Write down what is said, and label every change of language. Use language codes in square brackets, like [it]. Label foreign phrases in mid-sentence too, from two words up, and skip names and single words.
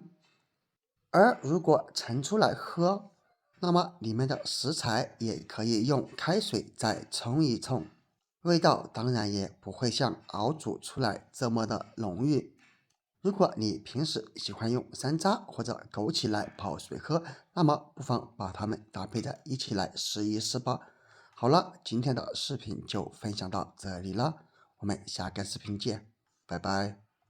[zh] 而如果盛出來喝，那麼裡面的食材也可以用開水再冲一冲，味道當然也不會像熬煮出來這麼的濃郁。如果你平時喜歡用山楂或者枸杞來泡水喝，那麼不妨把它們搭配在一起來試一試吧。好了，今天的視頻就分享到這裡了，我們下個視頻見，拜拜。